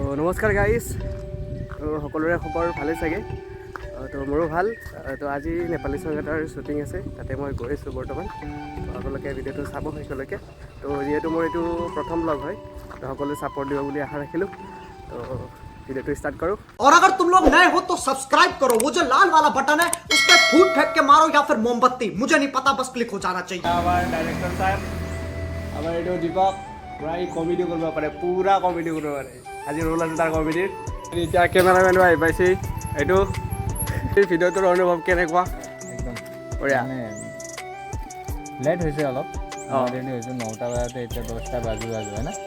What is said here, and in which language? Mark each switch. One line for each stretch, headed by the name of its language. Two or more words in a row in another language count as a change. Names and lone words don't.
Assamese: নমস্কাৰ গাইজ। তো সকলোৰে খবৰ ভালে চাগে। তো মোৰো ভাল। তো আজি নেপালী ছং এটাৰ শ্বুটিং আছে, তাতে মই গৈ আছোঁ বৰ্তমান। তো আপোনালোকে ভিডিঅ'টো চাব শেষলৈকে। তো যিহেতু মোৰ এইটো প্ৰথম ব্লগ হয়, তো সকলোৱে ছাপোৰ্ট দিব বুলি আশা ৰাখিলোঁ। তো ভিডিঅ'টো ষ্টাৰ্ট কৰোঁ।
Hindi: और अगर तुम लोग नए हो तो सब्सक्राइब करो, वो जो लाल वाला बटन है उस पर फूट फेंक के मारो या फिर मोमबत्ती, मुझे नहीं पता, बस क्लिक हो जाना चाहिए।
Assamese: আমাৰ ডাইৰেক্টৰ ছাৰ, আমাৰ এইটো দীপক প্ৰায় কমেডি কৰিব পাৰে, পূৰা কমেডি কৰিব পাৰে। আজি ৰোল আছে তাৰ কমেডিৰ। এতিয়া কেমেৰামেনো আহি পাইছে। এইটো ভিডিঅ'টোৰ অনুভৱ কেনেকুৱা? একদম বঢ়িয়া। মানে লেট হৈছে অলপ, অলৰেডি হৈছে 9টা বজাতে, এতিয়া 10টা বাজু হয় না।